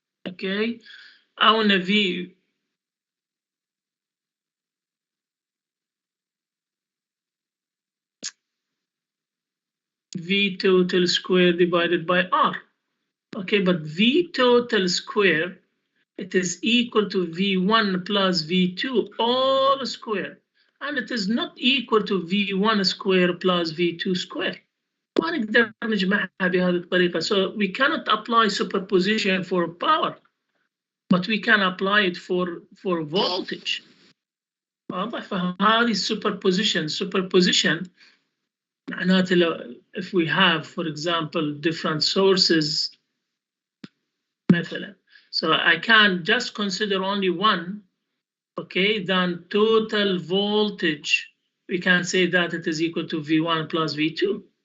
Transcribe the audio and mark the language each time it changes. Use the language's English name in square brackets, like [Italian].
[English] Okay, I want to V total square divided by R. Okay, but V total square, it is equal to V1 plus V2 all square. And it is not equal to V1 square plus V2 square. [Arabic] ما نقدر نجمعها بهذه الطريقة. [English] So we cannot apply superposition for power, but we can apply it for voltage. [Arabic] واضح؟ فهذه [English] superposition معناته if we have, for example, different sources [Arabic] مثلا, [English] so I can just consider only one, okay, then total voltage, we can say that it is equal to V1 plus V2.